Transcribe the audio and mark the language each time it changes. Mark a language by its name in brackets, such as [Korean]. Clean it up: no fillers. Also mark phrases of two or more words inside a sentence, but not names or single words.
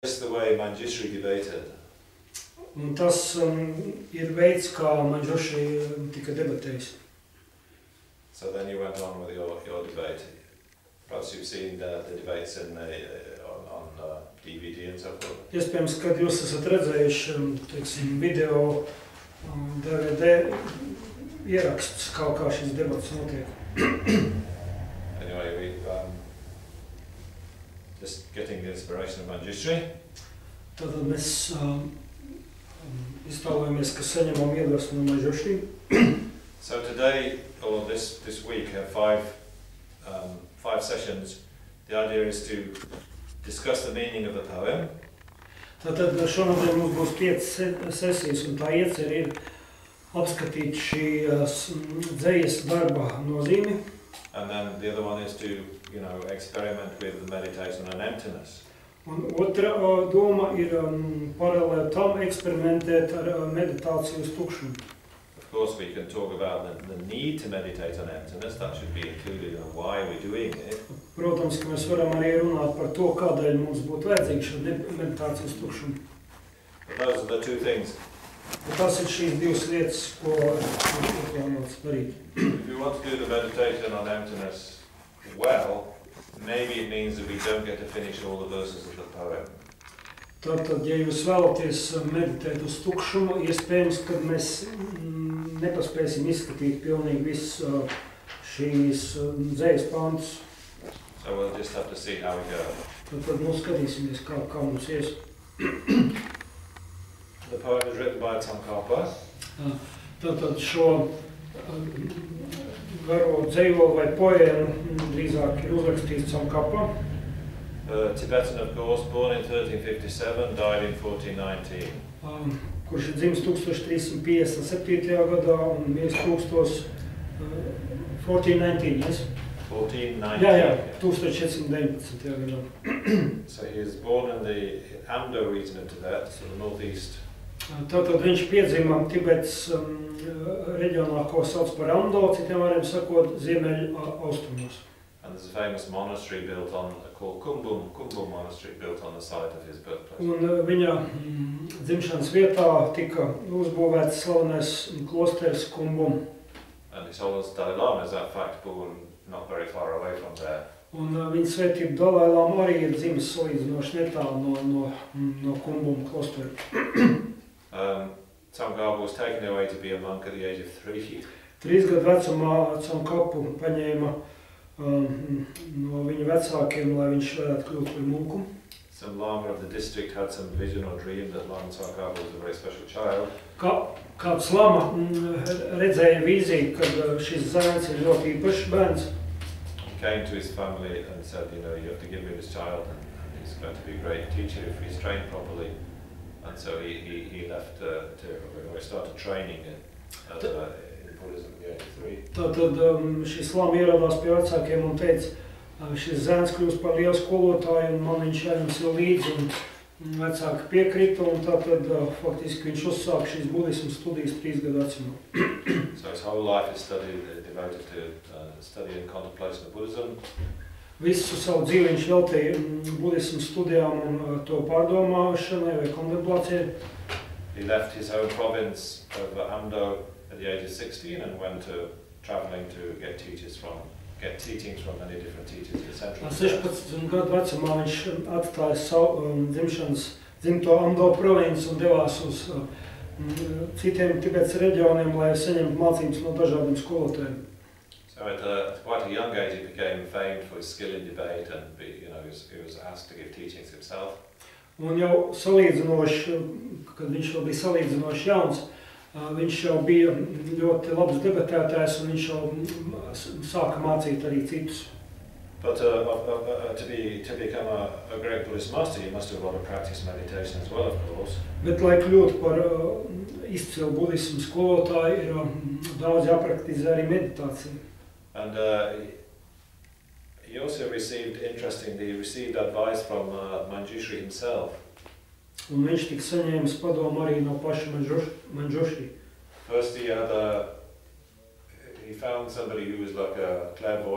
[English] That's the way Manjushri debated. [Latvian] Un tas ir veids, kā Manjushri tika debatējis. [English] So then you went on with your debate. Perhaps you've seen the debates on DVD and so forth. [Latvian] Iespējams, kad jūs esat redzējuši, teiksim, video, DVD ieraksts, kā šis debats notiek. [English] Anyway, we just getting the inspiration of Manjushri. [Latvian] Tātad mēs iztēlojamies, ka saņemam iedvesmu no Manjushri. [English] So today, or this week, have five sessions. The idea is to discuss the meaning of the poem. [Latvian] Tātad šonadēļ mums būs 5 sesijas, un tā iecer ir apskatīt šīs dzejas darba nozīmi. [English] And then the other one is to, experiment with the meditation on emptiness. [Latvian] Un otra doma ir paralēli tam eksperimentēt ar meditāciju uz tukšumu. [English] Of course, we can talk about the need to meditate on emptiness. That should be included in why we're doing it. [Latvian] Protams, ka mēs varam arī runāt par to, kādēļ mums būtu vajadzīga šī meditācija uz tukšumu. [English] But those are the two things. [Latvian] Tas ir šīs divas lietas, ko plānots darīt. [English] If you want to do the meditation on emptiness well, maybe it means that we don't get to finish all the verses of the poem. [Latvian] Tātad, ja jūs vēlaties meditēt uz tukšumu, iespējams, kad mēs nepaspēsim izskatīt pilnīgi visu šīs dzejas pantus. [English] So we'll just have to see how we go. [Latvian] Tad skatīsimies, kā mums ies. [English] The poem is written by Tsongkhapa. [Latvian] Tātad šo garo dzejoli vai poēmu drīzāk ir uzrakstīts Tsongkhapa. [English] Tibetan, of course, born in 1357, died in 1419. [Latvian] Kurš ir dzimis 1357. gadā un miris 1419, yes? 1419. Jā, 1419. gadā. [English] So he is born in the Amdo region of Tibet, so the northeast. [Latvian] Tātad viņš piedzima Tibetas reģionā, ko sauc par Amdo, citiem vārdiem sakot, ziemeļu austrumos. [English] And there's a famous monastery called Kumbum Monastery, built on the site of his birthplace. [Latvian] Un viņa dzimšanas vietā tika uzbūvēts slavenais klosteris Kumbum. [English] And His Holiness Dalai Lama is, in fact, born not very far away from there. [Latvian] Un viņa svētība Dalai Lama arī ir dzimis salīdzinoši netālu no Kumbum klostera. [English] Tsongkhapa was taken away to be a monk at the age of 3. [Latvian] 3 gadu vecumā Tsongkhapu paņēma no viņa vecākiem, lai viņš varētu kļūt par munku. [English] Some lama of the district had some vision or dream that Lama Tsongkhapa was a very special child. [Latvian] Kāds lama redzēja vīziju, kad šis zēns ir ļoti īpašs bērns. [English] He came to his family and said, you have to give me this child, and he's going to be a great teacher if he's trained properly. And so he left or started training in Buddhism at the age of 3. [Latvian] Tātad šis lama ieradās pie vecākiem un teica, šis zēns kļūst par lielu skolotāju un man viņš jāņems jau līdzi, un vecāki piekrita, un tātad faktiski viņš uzsāk šīs budismu studijas 3 gadu vecumā. [English] So his whole life is devoted to study and contemplation of Buddhism. [Latvian] Visu savu dzīvi viņš veltīja budismu studijām un to pārdomāšanai vai kontemplācijai. [English] He left his home province of Amdo at the age of 16 and went traveling to get teachings from many different teachers in Central Tibet. [Latvian] 16 gadu vecumā viņš atstāja savu dzimto Amdo provinci un devās uz citiem Tibetas reģioniem, lai saņemtu mācības no dažādiem skolotājiem. [English] So at quite a young age he became famed for his skill in debate, and he was asked to give teachings himself. [Latvian] Un jau salīdzinoši, kad viņš jau bija salīdzinoši jauns, viņš jau bija ļoti labs debatētājs un viņš jau sāka mācīt arī citus. [English] But to become a great Buddhist master, you must do a lot of practice meditation as well, of course. [Latvian] Bet, lai kļūtu par izcilu budismu skolotāju, ir daudz jāpraktizē arī meditācija. [English] And he also received advice from Manjushri himself. [Latvian] Un viņš tika saņēmis padomu arī no paša Manjushri. [English] First he found somebody who was like a clairvoyant.